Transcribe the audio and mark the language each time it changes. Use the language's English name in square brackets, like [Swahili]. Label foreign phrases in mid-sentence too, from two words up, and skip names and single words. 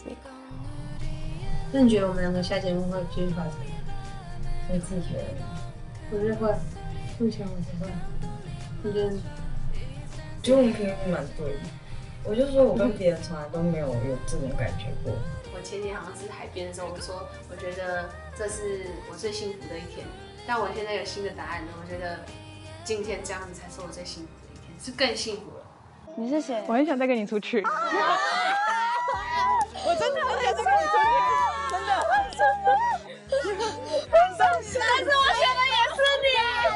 [Chinese] 那你覺得我们兩個下節目會繼續發展？你自己覺得？我覺得會，目前我覺得會。我覺得我們頻率蠻對的。我就說我跟別人從來都沒有這種感覺過。我前天好像是海邊的時候，我說我覺得這是我最幸福的一天，但我現在有新的答案了。我覺得今天這樣子才是我最幸福的一天，是更幸福了。你是誰？我很想再跟你出去。我真的很想再跟你出去，真的。但是我选的也是你。